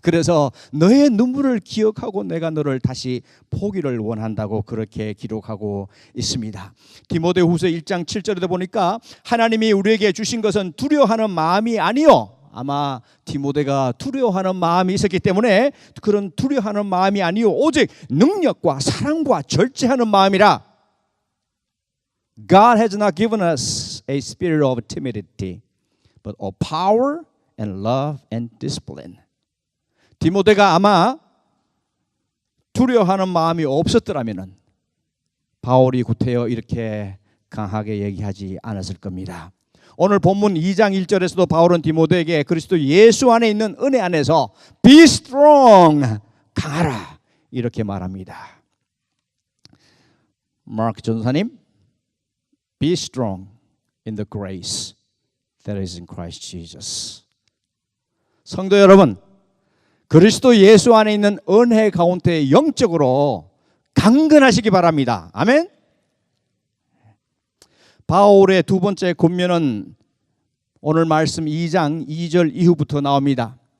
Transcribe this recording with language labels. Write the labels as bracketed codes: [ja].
[ko] 그래서 너의 눈물을 기억하고 내가 너를 다시 보기를 원한다고 그렇게 기록하고 있습니다. 디모데 후서 1장 7절에도 보니까 하나님이 우리에게 주신 것은 두려워하는 마음이 아니요. 아마 디모데가 두려워하는 마음이 있었기 때문에 그런 두려워하는 마음이 아니요 오직 능력과 사랑과 절제하는 마음이라. [en] God has not given us a spirit of timidity, but of power and love and discipline. [ko] 디모데가 아마 두려워하는 마음이 없었더라면은 바울이 구태여 이렇게 강하게 얘기하지 않았을 겁니다. 오늘 본문 2장 1절에서도 바울은 디모데에게 그리스도 예수 안에 있는 은혜 안에서 [en] be strong, [ko] 강하라 이렇게 말합니다. 마크 전도사님, [en] Be strong in the grace that is in Christ Jesus. [ko] 성도 여러분, 그리스도 예수 안에 있는 은혜 가운데 영적으로 강건하시기 바랍니다. 아멘. 바울의 두 번째 권면은 오늘 말씀 2장 2절 이후부터 나옵니다.